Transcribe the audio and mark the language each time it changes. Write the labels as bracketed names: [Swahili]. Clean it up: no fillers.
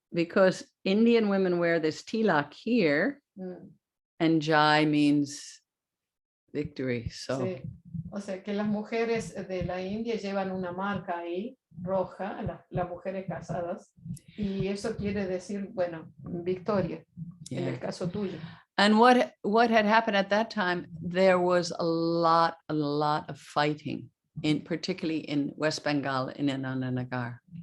[English] Because Indian women wear this tilak here, and Jai means victory. So, [Spanish] sí. O sea que las mujeres de la India llevan una marca ahí, roja, las mujeres casadas, y eso quiere decir, bueno, victoria, en el caso tuyo. [English] And what had happened at that time, there was a lot of fighting, particularly in West Bengal, in Anandanagar.